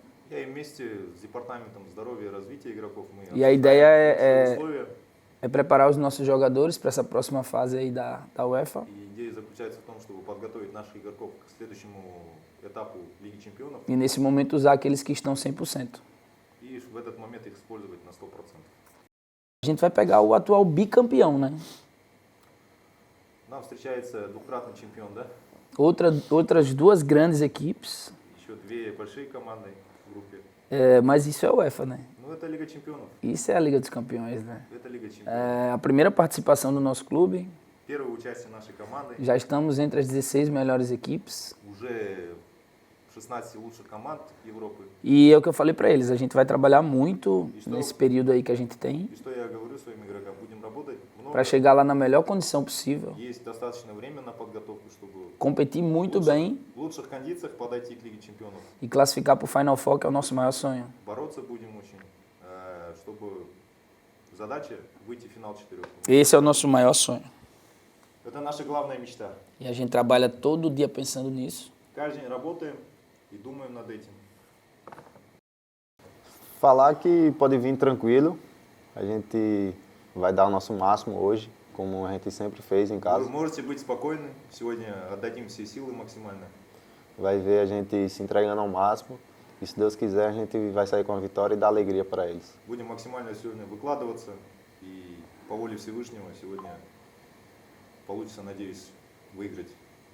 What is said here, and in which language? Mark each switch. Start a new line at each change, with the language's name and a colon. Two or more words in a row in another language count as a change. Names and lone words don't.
Russian: И вместе с департаментом здоровья и развития игроков мы
Portuguese: E a ideia
Russian: обсуждаем условия.
Portuguese: é preparar os nossos jogadores para essa próxima fase aí da UEFA.
Russian: И идея заключается в том, чтобы подготовить наших игроков к следующему этапу Лиги Чемпионов
Portuguese: E nesse momento usar aqueles que estão 100%.
Russian: и в этот момент их использовать на 100%.
Portuguese: A gente vai pegar o atual bicampeão, né?
Russian: Нам встречается двукратный чемпион, да?
Portuguese: Outras duas grandes equipes,
Russian: Еще две большие команды в группе.
Portuguese: mas isso é a UEFA, né?
Russian: Ну, это Лига Чемпионов.
Portuguese: Isso é a Liga dos Campeões, né?
Russian: Это Лига Чемпионов.
Portuguese: A primeira participação do nosso clube,
Russian: Первое участие нашей команды.
Portuguese: já estamos entre as 16 melhores equipes.
Russian: Уже 16 лучших команд Европы.
Portuguese: E é o que eu falei para eles, a gente vai trabalhar muito nesse período aí que a gente tem
Russian: И что я говорю своим игрокам? Будем работать много.
Portuguese: para chegar lá na melhor condição possível,
Russian: Есть достаточно времени на подготовку, чтобы
Portuguese: competir muito bem
Russian: в лучших кондициях подойти к Лиге Чемпионов.
Portuguese: e classificar para o Final Four, que é o nosso maior sonho.
Russian: Бороться будем очень, чтобы задача выйти в финал четырех.
Portuguese: Esse é o nosso maior sonho.
Russian: Это наша главная мечта.
Portuguese: E a gente trabalha todo dia pensando nisso.
Russian: Каждый день работаем и думаем над этим.
Portuguese: Falar que pode vir tranquilo, a gente vai dar o nosso máximo hoje, como a gente sempre fez em casa.
Russian: Вы можете быть спокойны. Сегодня отдадим все силы максимально.
Portuguese: Vai ver a gente se entregando ao máximo e, se Deus quiser, a gente vai sair com a vitória e dar alegria para eles.
Russian: Будем максимально сегодня выкладываться. И по воле Всевышнего сегодня получится, надеюсь, выиграть.